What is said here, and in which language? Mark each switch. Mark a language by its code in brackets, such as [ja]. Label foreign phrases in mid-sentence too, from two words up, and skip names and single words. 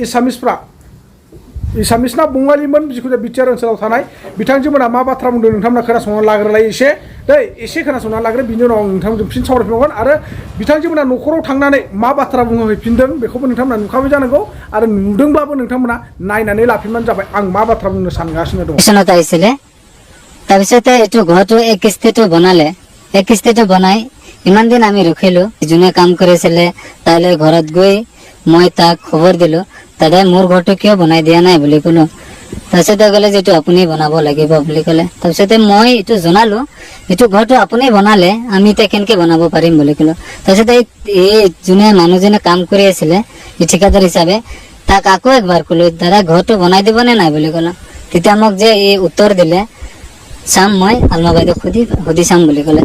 [brx] एसामिस ना बङालिमोन जिखुनु बिटिआर ओनसोलाव थानाय बिथांजोमोना मा बाथ्रा बुंदों नोंथांमोना खोनासंनानै लाग्रोलाय एसे खोनासंनानै लाग्रो बिनि उनाव आं नोंथांजों फिन सावरायफिनगोन आरो बिथांजोमोना न'खराव थांनानै मा बाथ्रा बुंहैफिनदों बेखौबो नोंथांमोना नुखाबाय जानांगौ आरो नुदोंब्लाबो नोंथांमोना नायनानै लाफिनबानो जाबाय आं मा बाथ्रा बुंनो सानगासिनो दं [as] তাৰপিছতে এইটো ঘৰটো 1 কিস্তিটো বনালে এক কিস্তিটো বনাই ইমান দিন আমি ৰখিলো যোনে কাম কৰিছিলে তাইলে ঘৰত গৈ মই তাক খবৰ দিলো দাদাই মোৰ ঘৰটো কিয় বনাই দিয়া নাই বুলি ক'লো তাৰপিছতে ক'লে যে এইটো আপুনি বনাব লাগিব বুলি ক'লে তাৰপিছতে মই এইটো জনালো এইটো ঘৰটো আপুনি বনালে আমি এতিয়া কেনেকে বনাব পাৰিম বুলি ক'লো তাৰপিছতে এই যোনে মানুহজনে কাম কৰি আছিলে এই ঠিকাদাৰ হিচাপে তাক আকৌ একবাৰ ক'লো দাদা ঘৰটো বনাই দিব নে নাই বুলি ক'লো তেতিয়া মোক যে এই উত্তৰ দিলে চাম মই আলমা বাইদেউক সুধি চাম বুলি ক'লে